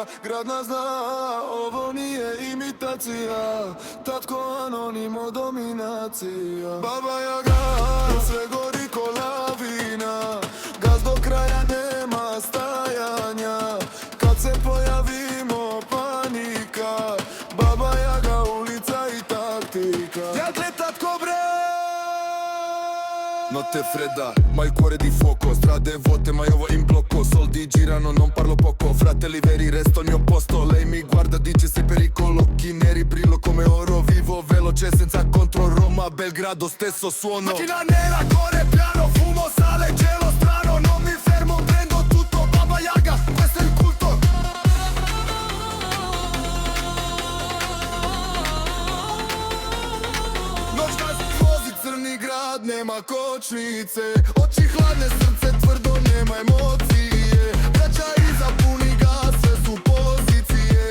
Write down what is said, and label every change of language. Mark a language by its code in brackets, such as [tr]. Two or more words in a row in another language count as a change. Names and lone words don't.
[sr] Grad nas zna, ovo nije imitacija, tatko anonimo dominacija. Baba Yaga, sve gori ko lavina, gaz do kraja nema stajanja. Kad se pojavimo panika, Baba Yaga, ulica i taktika. Dakle tatko bre, [it] notte fredda, ma il cuore di fuoco. Strade vuote ma io vo in blocco. Soldi girano, non parlo poco. Fratelli veri, resto al mio posto. Lei mi guarda, dice sei pericolo. Occhi neri, brillo come oro. Vivo veloce senza contro. Roma, Belgrado, stesso suono. Macchina nera, corre piano. Fumo, sale, cielo strano. Non mi fermo, prendo tutto. Baba Yaga, questo è il culto. [sr] Noćna vozi crni grad, nema kočnice. Oči hladne, srce tvrdo, nema emocije. Braća iza puni gas, sve su pozicije.